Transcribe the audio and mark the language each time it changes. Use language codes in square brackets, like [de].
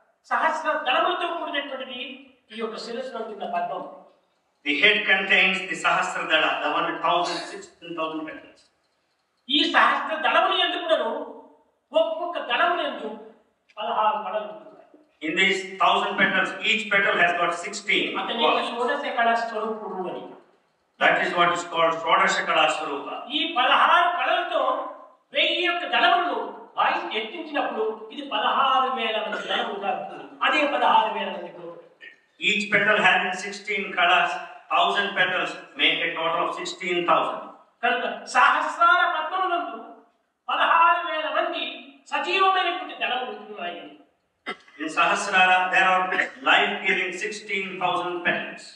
[te] సహస్ర దళములతో కూడినటువంటిది ఈ యొక్క శిరస్సులో ఉన్న పద్మం. [en] The head contains the Sahasradala, the 16,000 petals. [te] ఈ సహస్ర దళములు ఎందుకును ఒక్కొక్క దళములు ఎందు 16 కళలు ఉన్నాయి. [en] In these 1000 petals, each petal has got 16. [te] షోడశ కళా స్వరూపుడు అని. [en] That is what is called Shodasha Kala Swarupa. [te] ఈ 16 కళలతో 1000 యొక్క దళములను వాయిస్ ఎత్తించినప్పుడు ఇది 16,000 మంది దళములుగా ఉంటుంది. అదే 16,000 మంది. [en] Each petal having 16 colors, 1000 petals make a total of 16,000. [te] కనుక సహస్రార పద్మములందు 16,000 మంది సజీవమైనటువంటి దళములు ఉన్నాయి. [en] In Sahasrara, there are life-giving 16,000 petals.